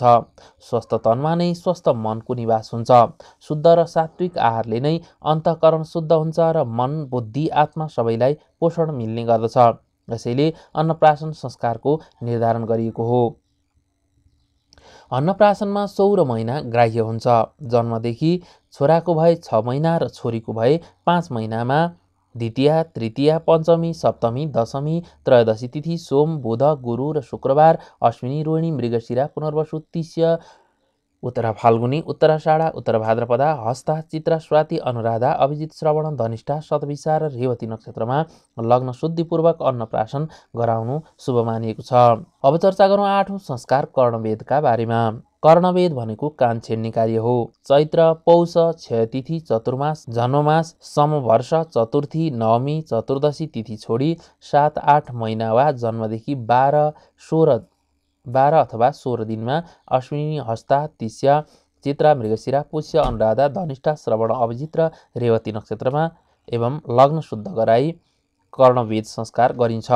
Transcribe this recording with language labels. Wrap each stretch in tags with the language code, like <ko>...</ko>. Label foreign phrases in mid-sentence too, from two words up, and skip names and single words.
<ne>स्वस्थ तनमा नै स्वस्थ मनको निवास हुन्छ। शुद्ध र सात्विक आहारले नै अन्तःकरण शुद्ध हुन्छ र मन, बुद्धि, आत्मा सबैलाई पोषण मिल्ने गर्दछ। यसैले अन्नप्राशन संस्कारको निर्धारण गरिएको हो। अन्नप्राशनमा 16 महिना ग्राह्य हुन्छ। जन्मदेखि छोराको भए 6 महिना र छोरीको भए 5 महिनामा द्वितीया, तृतीया, पञ्चमी, सप्तमी, दशमी, त्रयोदशी तिथि सोम, बुध, गुरु र शुक्रबार, अश्विनी, रोहिणी, मृगशिरा, पुनर्वसु, तिष्य, उत्तरा फाल्गुनी, उत्तराषाढा, उत्तर भाद्रपदा, हस्ता, चित्रा, स्वाति, अनुराधा, अभिजित, श्रवण, धनिष्ठा, शतभिषा र रेवती नक्षत्रमा लग्न शुद्धिपूर्वक अन्नप्राशन गराउनु शुभ मानिएको छ। अब चर्चा गरौँ 8औं संस्कार कर्णवेदका बारेमा। कर्णवेद भनेको कान छेड्ने कार्य हो। चैत्र पौष क्षयतिथि चतुर्मास जन्ममास समवर्ष चतुर्थी नवमी चतुर्दशी तिथि छोडी 7-8 महिना वा जन्मदेखि 12 अथवा 16 दिनमा अश्विनी हस्ता तिस्या चित्रा मृगशिरा पुष्य अनुराधा धनिष्ठा श्रवण अभिजित र रेवती नक्षत्रमा एवं लग्न शुद्ध गराई कर्णवेद संस्कार गरिन्छ।</ne>